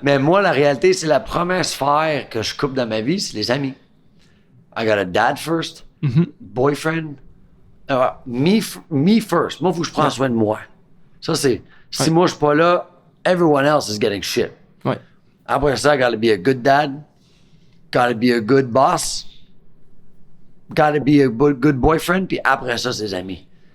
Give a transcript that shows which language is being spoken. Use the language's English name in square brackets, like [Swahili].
[French] Mais moi, la réalité, c'est la première sphère que je coupe dans ma vie, c'est les amis. [English] I got a dad first, boyfriend. Me first. [French] Moi, il faut que je prenne soin de moi. Ça, c'est... Si moi, je suis pas là, [English] everyone else is getting shit. [French] Ouais. [English] Après ça, I gotta be a good dad. Gotta be a good boss. Gotta be a good boyfriend. [French] Puis après ça, ses amis.